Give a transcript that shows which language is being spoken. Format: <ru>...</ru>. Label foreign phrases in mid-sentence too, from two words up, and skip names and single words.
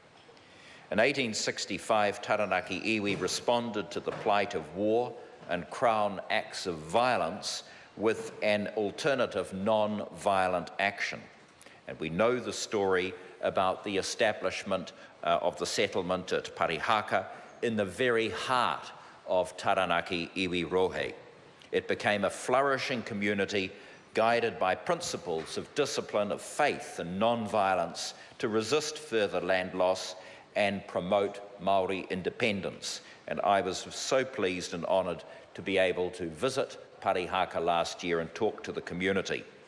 <en>In 1865, Taranaki iwi responded to the plight of war and Crown acts of violence with an alternative non-violent action. And we know the story about the establishment of the settlement at Parihaka in the very heart of Taranaki</en> <mi>iwi rohe.</mi> <en>It became a flourishing community guided by principles of discipline, of faith and non-violence to resist further land loss and promote Māori independence. And I was so pleased and honoured to be able to visit Parihaka last year and talk to the community.</en>